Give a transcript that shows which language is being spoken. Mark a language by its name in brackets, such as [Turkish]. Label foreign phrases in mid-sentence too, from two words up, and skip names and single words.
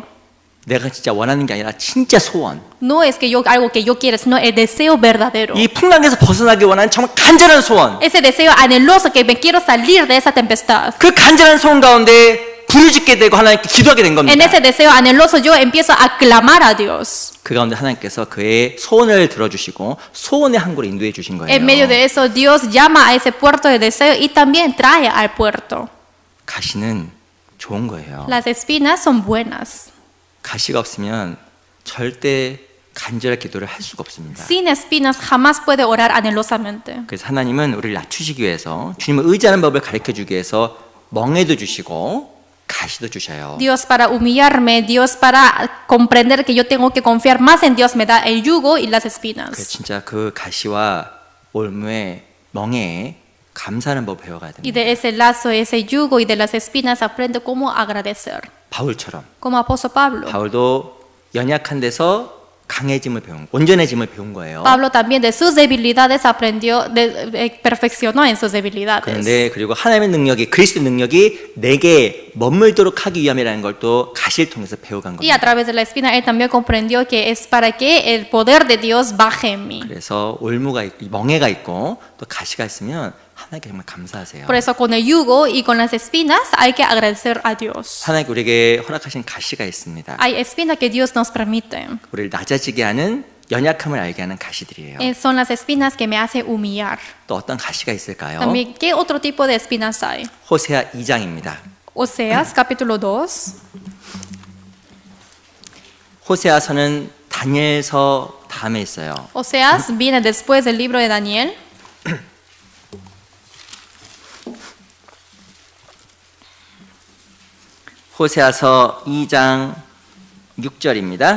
[Korean] 내가 진짜 원하는 게 아니라 진짜 소원. [Spanish] No es que yo algo que yo quiero, sino el deseo verdadero. [Korean] 이 풍랑에서 벗어나기 원하는 정말 간절한 소원. [Spanish] Ese deseo anheloso que me quiero salir de esa tempestad. [Korean] 그 간절한 소원 가운데 부르짖게 되고 하나님께 기도하게 된 겁니다. [Spanish] En ese deseo anheloso yo empiezo a clamar a Dios. [Korean] 그 가운데 하나님께서 그의 소원을 들어주시고 소원의 항구로 인도해 주신 거예요. [Spanish] En medio de eso Dios llama a ese puerto de deseo y también trae al puerto. [Korean] 가시는 좋은 거예요. [Spanish] Las espinas son buenas. [Korean] 가시가 없으면 절대 간절한 기도를 할 수가 없습니다. [Spanish] Sin espinas jamás puede orar anhelosamente. [Korean] 그래서 하나님은 우리를 낮추시기 위해서 주님을 의지하는 법을 가르쳐 주기 위해서 멍에도 주시고 가시도 주셔요. [Spanish] Dios para humillarme, Dios para comprender que yo tengo que confiar más en Dios me da el yugo y las [Korean] 그 [Spanish] espinas. [Korean] 진짜 그 가시와 올무에 멍에에 감사하는 법 배워가야 [Spanish] Y [Korean] 됩니다. [Spanish] de ese lazo, ese yugo y de las espinas aprende cómo agradecer. [Korean] 바울처럼 [Spanish] Como apóstol Pablo. [Korean] 바울도 연약한 데서 강해짐을 온전해짐을 배운 거예요. [Spanish] Pablo también de sus debilidades aprendió, perfeccionó en sus debilidades. [Korean] 그런데 그리고 하나님의 능력이 그리스도의 능력이 내게 머물도록 하기 위함이라는 걸 또 가시를 통해서 배워간 [Spanish] Y a [Korean] 겁니다. [Spanish] través de la espina él también comprendió que es para que el poder de Dios baje en mí. [Korean] 그래서 올무가 있고 멍에가 있고 또 가시가 있으면 하나님께 정말 감사하세요. [Spanish] Por eso con el yugo y con las espinas hay que agradecer a Dios. [Korean] 하나님께 우리에게 허락하신 가시가 있습니다. [Spanish] Hay espinas que Dios nos permite. [Korean] 우리를 낮아지게 하는 연약함을 알게 하는 가시들이에요. [Spanish] Son las espinas que me hacen humillar. [Korean] 또 어떤 가시가 있을까요? [Spanish] También, ¿qué otro tipo de espinas hay? [Korean] 호세아 2장입니다. [Spanish] Oseas capítulo 2. [Korean] 호세아서는 다니엘서 다음에 있어요. [Spanish] Oseas viene después del libro de Daniel. [Korean] 호세아서 2장 6절입니다.